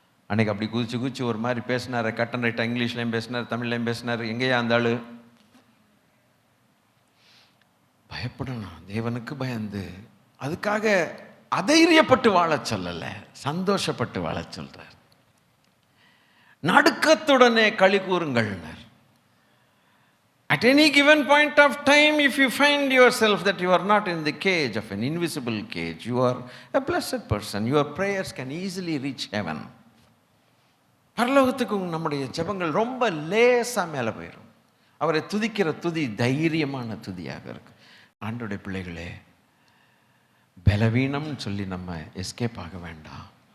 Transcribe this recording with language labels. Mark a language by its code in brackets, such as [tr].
[ta] அன்னைக்கு அப்படி குதிச்சு ஒரு மாதிரி பேசினார். கட் அண்ட் ரைட்டாக இங்கிலீஷ்லையும் பேசினார், தமிழ்லையும் பேசினார். எங்கேயா அந்த ஆளு? பயப்படணும், தேவனுக்கு பயந்து. அதுக்காக அதைரியப்பட்டு வாழ சொல்லலை, சந்தோஷப்பட்டு வாழ சொல்றார். நடுக்கத்துடனே களி கூறுங்கள்னர். [en] At any given point of time, if you find yourself that you are not in the cage of an invisible cage, you are a blessed person. Your prayers can easily reach heaven. [ta] பரலோகத்துக்கு நம்முடைய ஜெபங்கள் ரொம்ப லேசா மேலே போயிடும். அவரை துதிக்கிற துதி தைரியமான துதியாக இருக்கு. ஆண்டோடைய பிள்ளைகளே, பலவீனம்னு சொல்லி நம்ம எஸ்கேப் ஆக வேண்டாம்.